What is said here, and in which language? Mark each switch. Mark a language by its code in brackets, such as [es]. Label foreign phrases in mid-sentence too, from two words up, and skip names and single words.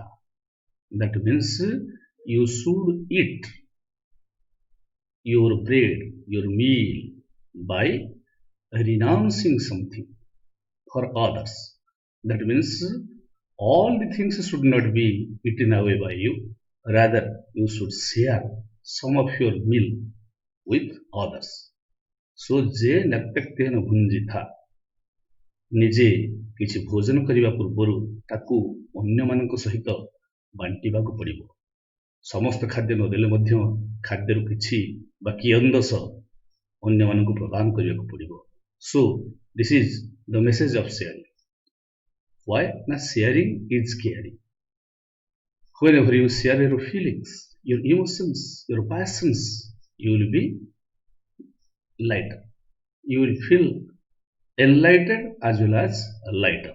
[en] That means you should eat your bread, your meal by renouncing something for others. That means all the things should not be eaten away by you. Rather, you should share some of your meal with others. [or] So ଯେ [sa] नक्त्यक्तेन भुञ्जिथा [or] ନିଜେ କିଛି ଭୋଜନ କରିବା ପୂର୍ବରୁ ତାକୁ ଅନ୍ୟମାନଙ୍କ ସହିତ ବାଣ୍ଟିବାକୁ ପଡ଼ିବ। ସମସ୍ତ ଖାଦ୍ୟ ନଦେଲେ ମଧ୍ୟ ଖାଦ୍ୟରୁ କିଛି ବା କିୟନ୍ଦଶ ଅନ୍ୟମାନଙ୍କୁ ପ୍ରଦାନ କରିବାକୁ ପଡ଼ିବ। [en] So this is the message of sharing. Why? Na sharing is caring. Whenever you share your feelings, your emotions, your passions, you will be lighter. You will feel enlightened as well as lighter.